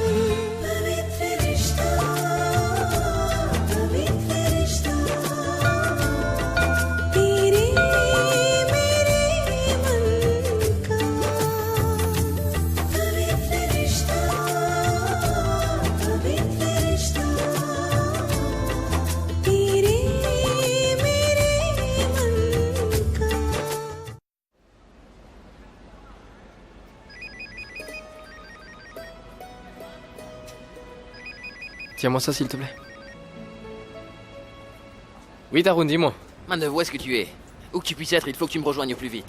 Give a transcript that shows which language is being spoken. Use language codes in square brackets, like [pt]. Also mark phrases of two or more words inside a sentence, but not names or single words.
[hi] पवित्र रिश्ता, पवित्र रिश्ता, तेरे मेरे मन का। पवित्र रिश्ता, पवित्र रिश्ता, तेरे मेरे मन का। [fr] Tiens-moi ça, s'il te plaît. Oui, Tarun, dis-moi. Manœuvre, où est-ce que tu es? Où que tu puisses être, il faut que tu me rejoignes au plus vite.